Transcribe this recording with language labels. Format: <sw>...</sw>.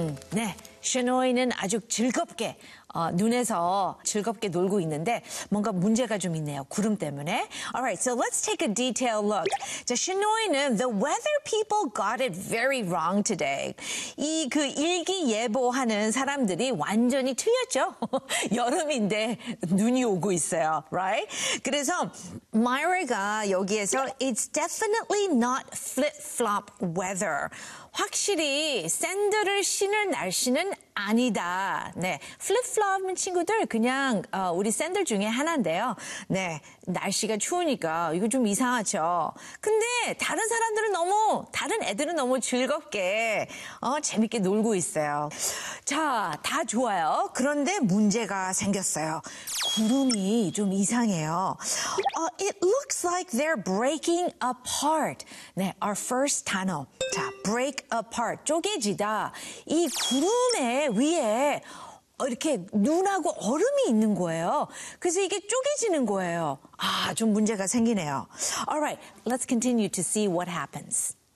<ko>네, 셔노이는 아주 즐겁게 눈에서 즐겁게 놀고 있는데 뭔가 문제가 좀 있네요. 구름 때문에.</ko> <en>All right, so let's take a detailed look.</en> <ko>자, 셔노이는</ko> <en>the weather people got it very wrong today.</en> <ko>이 그 일기 예보하는 사람들이 완전히 틀렸죠. 여름인데 눈이 오고 있어요.</ko> <en>Right?</en> <ko>그래서 Myra가 여기에서</ko> <en>it's definitely not flip-flop weather.</en> <ko>확실히 샌들을 신을 날씨는 아니다. 네, 플립플롭 친구들 그냥 우리 샌들 중에 하나인데요. 네, 날씨가 추우니까 이거 좀 이상하죠. 근데 다른 사람들은 너무 다른 애들은 너무 즐겁게 재밌게 놀고 있어요. 자, 다 좋아요. 그런데 문제가 생겼어요. 구름이 좀 이상해요.</ko> <en>It looks like they're breaking apart.</en> <ko>네,</ko> <en>our first</en> <ko>단어. 자,</ko> <en>break apart.</en> <ko>쪼개지다. 이 구름의 위에 이렇게 눈하고 얼음이 있는 거예요. 그래서 이게 쪼개지는 거예요. 아, 좀 문제가 생기네요.</ko> <en>All right, let's continue to see what happens.</en>